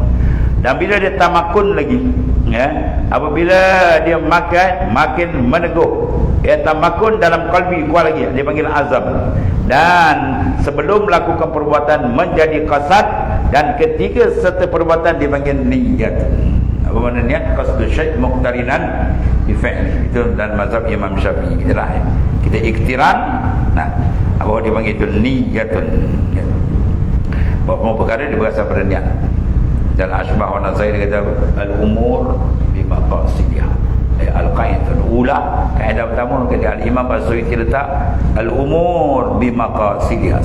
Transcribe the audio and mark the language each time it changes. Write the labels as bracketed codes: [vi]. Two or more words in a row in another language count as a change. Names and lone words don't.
[ms] Dan bila dia tamakun lagi, ya, apabila dia makin meneguh, tamakun dalam kalbi kuat lagi, dia panggil azam. Dan sebelum melakukan perbuatan menjadi qasad, dan ketika serta perbuatan dipanggil niyat. Apa makna niat? [ar] قصد شيء مقترنا بفعل. [ms] Itu dan mazhab Imam Syafi'i. Itulah kita iktiran. Nah, apa dipanggil itu niyatun. Ya. Bahawa perkara dia berasal pada niat. Dan Ashbah wa Nazair kata [ar] الأمور بمقاصدها. القاعدة الأولى, [ms] kaedah pertama kata al-Imam As-Suyuti letak [ar] الأمور بمقاصدها.